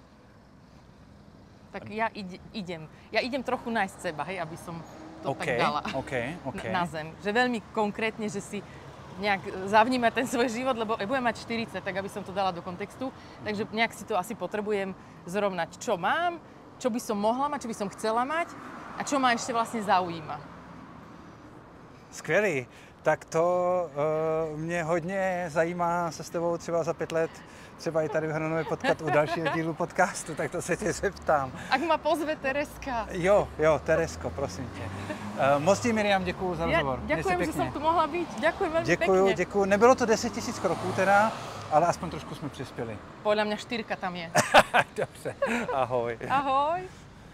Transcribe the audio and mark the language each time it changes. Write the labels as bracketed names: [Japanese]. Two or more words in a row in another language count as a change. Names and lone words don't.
[Slovak] Tak ja idem trochu nájsť seba, hej, aby som to tak dala na zem. Že veľmi konkrétne, že si nejak zavnímať ten svoj život, lebo budem mať 40, tak aby som to dala do kontextu. Takže nejak si to asi potrebujem zrovnať, čo mám, čo by som mohla mať, čo by som chcela mať a čo ma ešte vlastne zaujíma. [Czech] Skvělý. Tak to mě hodně zajímá se s tebou třeba za 5 let, třeba i tady v Hronově potkat u dalšího dílu podcastu, tak to se tě zeptám. [Slovak] Ak ma pozve Tereska. [Czech] Jo, Teresko, prosím tě. Moc ti, Miriam, děkuju za rozhovor. [Slovak] Ďakujem, že som tu mohla byť. Ďakujem veľmi pekne. [Czech] Děkuju. Nebylo to 10 000 kroků teda, ale aspoň trošku jsme přispěli. [Slovak] Podľa mňa 4 tam je. [Czech] Dobře. Ahoj. Ahoj.